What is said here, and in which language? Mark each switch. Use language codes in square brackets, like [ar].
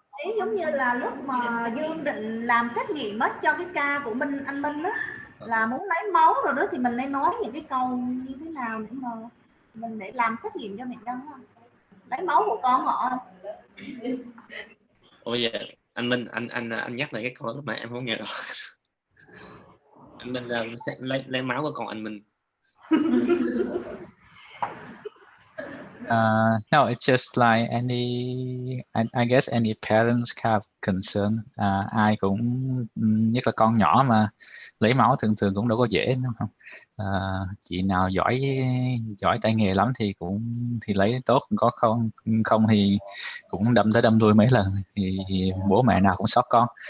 [vi] Ý giống như là lúc mà Dương định làm xét nghiệm mất cho cái ca của anh Minh đó, là muốn lấy máu rồi đó, thì mình nên nói những cái câu như thế nào để mà mình để làm xét nghiệm cho bệnh nhân đó? lấy máu của con họ. Bây giờ anh Minh, anh nhắc lại cái câu lúc mà em không nghe rồi. Anh Minh sẽ lấy máu của con anh Minh. [en] No, it's just like I guess any parents have concern. [vi] Ai cũng, nhất là con nhỏ mà lấy máu thường cũng đâu có dễ đúng không? Chị nào giỏi tay nghề lắm thì lấy tốt, có không thì cũng đâm tới đâm lui mấy lần thì bố mẹ nào cũng sót con.